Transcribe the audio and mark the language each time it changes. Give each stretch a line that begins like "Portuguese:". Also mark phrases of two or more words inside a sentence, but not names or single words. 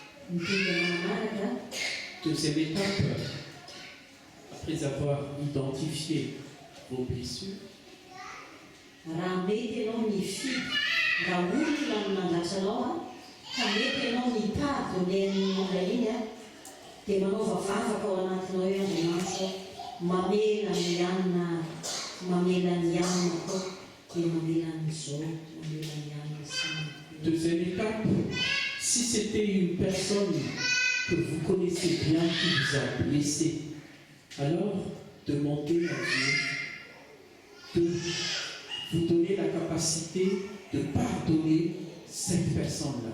French: Deuxième étape, après avoir identifié vos blessures,
Malagasy: raha mety ianao mifidy raha olona mandratra anao ka mety ianao mitady olay iny dia manaova vavaka ao anatinao eo Andriamanitra mamela ny anina koa dia mamela n'izao mamela ny anina sy
French: deuxième étape, si c'était une personne que vous connaissez bien qui vous a blessé, alors demandez à Dieu de vous donner la capacité de pardonner cette personne-là.